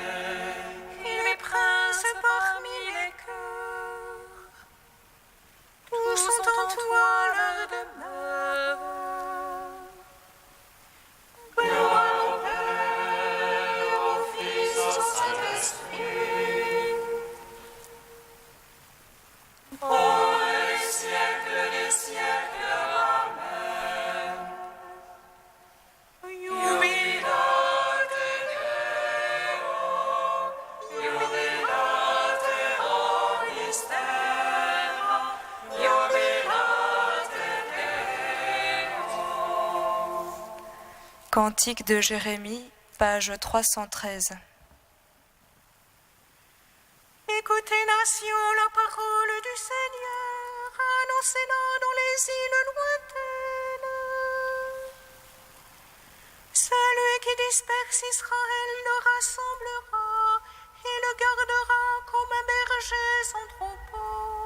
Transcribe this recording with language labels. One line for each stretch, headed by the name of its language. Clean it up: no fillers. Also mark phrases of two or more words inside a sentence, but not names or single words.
French: et les princes parmi les cœurs, tous sont en toi leur demeure. Gloire au Père, au Fils, au Saint-Esprit, Pour les siècles des siècles. Amen.
Latin: Jubilate Deo, jubilate omnis terra, jubilate Deo.
French: Cantique de Jérémie, page 313. écoutez, nations, la parole du Seigneur, annoncez-la dans les îles lointaines. Celui qui disperse Israël le rassemblera et le gardera comme un berger son troupeau.